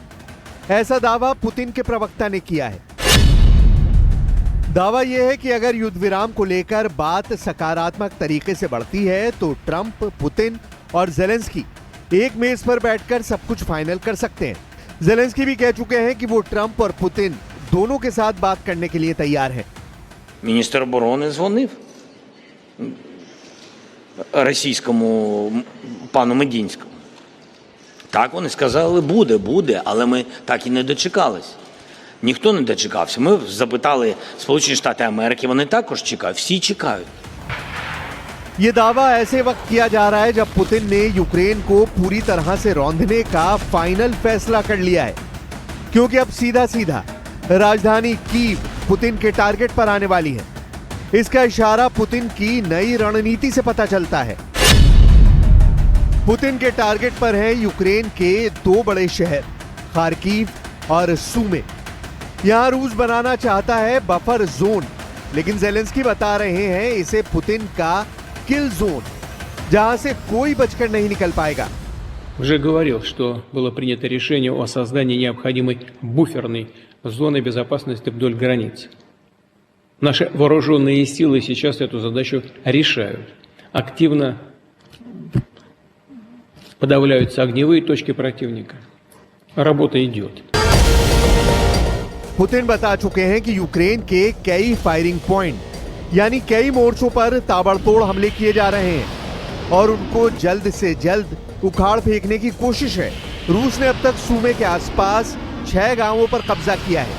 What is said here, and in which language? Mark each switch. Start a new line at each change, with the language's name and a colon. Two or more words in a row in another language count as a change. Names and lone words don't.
Hindi: ऐसा दावा पुतिन के प्रवक्ता ने किया है। दावा यह है कि अगर युद्ध विराम को लेकर बात सकारात्मक तरीके से बढ़ती है तो ट्रंप, पुतिन और ज़ेलेंस्की एक मेज पर बैठकर सब कुछ फाइनल कर सकते हैं। ज़ेलेंस्की भी कह चुके हैं कि वो ट्रंप और पुतिन दोनों के साथ बात करने के लिए तैयार हैं।
Ukrainian: Міністр оборони дзвонив російському пану Медінському. Так, вони сказали, буде, але ми так і не дочекались. Ніхто не дочекався. Ми запитали Сполучені Штати Америки, вони також чекають, всі чекають.
Hindi: ये दावा ऐसे वक्त किया जा रहा है जब पुतिन ने यूक्रेन को पूरी तरह से रौंदने का फाइनल फैसला कर लिया है, क्योंकि अब सीधा राजधानी कीव पुतिन के टारगेट पर आने वाली है। इसका इशारा पुतिन की नई रणनीति से पता चलता है। पुतिन के टारगेट पर है यूक्रेन के 2 बड़े शहर खार्किव और सूमे। यहां रूस बनाना चाहता है बफर जोन, लेकिन ज़ेलेंस्की बता रहे हैं इसे पुतिन का किल जोन, जहां से कोई बचकर नहीं निकल पाएगा।
Russian: Уже говорил, что было принято решение о создании необходимой буферной зоны безопасности вдоль границ. Наши вооруженные силы сейчас эту задачу решают. Активно подавляются огневые точки противника. Работа идет.
Hindi: पुतिन बता चुके हैं कि यूक्रेन के कई फायरिंग पॉइंट यानी कई मोर्चों पर ताबड़तोड़ हमले किए जा रहे हैं और उनको जल्द से जल्द उखाड़ फेंकने की कोशिश है। रूस ने अब तक सूमे के आसपास 6 गांवों पर कब्जा किया है।